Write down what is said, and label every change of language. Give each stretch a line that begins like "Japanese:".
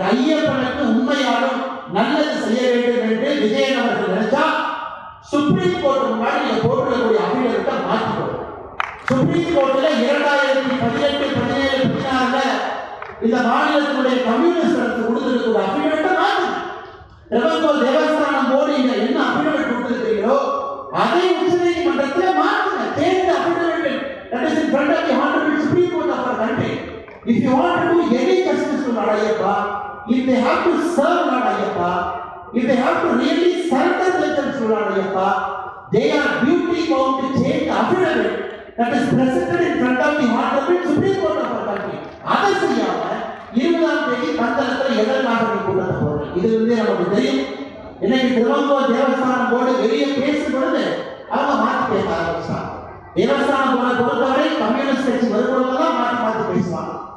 Tamil: ஐயப்பனுக்கு உண்மையாலும் நல்லது செய்ய வேண்டும் என்று விஜயன் அவர்கள் நினைச்சா சுப்ரீம் கோர்ட் முன்னாடி போட்டுக்கூடிய அபிடவிட்டை மாற்றிக்கொள்ளும். சுப்ரீம் கோர்ட்ல 2018, 17, 16 இந்த மாநிலத்தினுடைய கம்யூனிஸ்ட் அரசு கொடுத்திருக்கிற அபிடவிட்டை மாற்று. ரெவென்யூ தேவஸ்தானம் போர்டு இங்க என்ன அபிடவிட் கொடுத்திருக்கீங்களோ அதை உச்ச நீதிமன்றத்தில் மாற்றுங்க.
English: Change the affidavit that is in front of the honorable Supreme Court of our country. If you want to do any justice to Lord Ayyappa, if they have to serve Lord Ayyappa, if they have to really surrender themselves to Lord Ayyappa, they are duty bound to change the affidavit that is presented in front of the honorable Supreme Court of our country.
Tamil: அதை செய்யாம 20ஆம் தேதி பந்தளத்தில் எதற்காக நீ கூட்டத்தை போடுறீங்க? இது நமக்கு தெரியும். இன்னைக்கு திருவங்கூர் தேவஸ்தானம் போர்டு வெளியே பேசும் பொழுது அவங்க மாற்றி பேச ஆரம்பிச்சாங்க. தேவஸ்தானம் போர்டை பொறுத்தவரை கம்யூனிஸ்ட் கட்சி வருவதெல்லாம் மாற்றி பேசுவாங்க.